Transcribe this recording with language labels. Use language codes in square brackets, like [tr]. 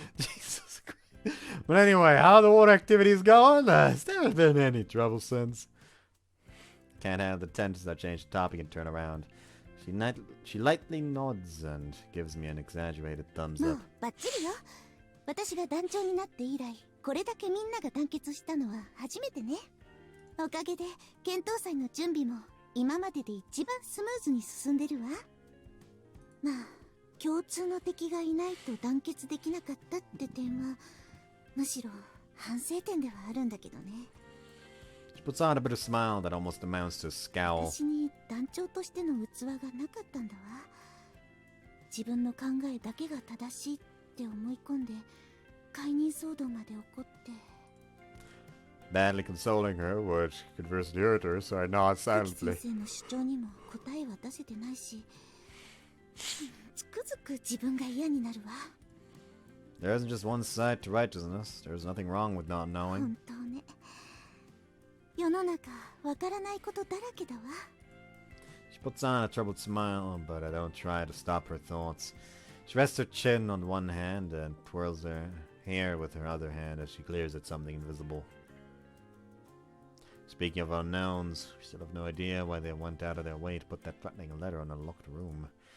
[en] Jesus Christ. But anyway, how the water activities going? Has there been any trouble since? Can't handle the tensions. I change the topic and turn around. She lightly nods and gives me an exaggerated thumbs [ja] も [en] up. [ja] うバッチリよ。私が団長になって以来、これだけみんなが団結したのは初めてね。おかげで検討祭の準備も今までで一番スムーズに進んでるわ。まあ共通の敵がいないと団結できなかったって点はむしろ反省点ではあるんだけどね。 [en] She puts on a bit of smile that almost amounts to a scowl. [ja] 私に団長としての器がなかったんだわ。自分の考えだけが正しいって思い込んで解任騒動まで起こって。 [en] Badly consoling her, which conversely hurt her, so I nod [ja] 先 [en] silently. [ja] 生の主張にも答えは出せてないし、つくづく自分が嫌になるわ。 [en] There isn't just one side to righteousness. There's nothing wrong with not knowing. [ja] 本当ね。世の中わからないことだらけだわ。 [en] She puts on a troubled smile, but I don't try to stop her thoughts. She rests her chin on one hand and twirls her hair with her other hand as she glares at something invisible. Speaking of unknowns, we still have no idea why they went out of their way to put that threatening letter in a locked room.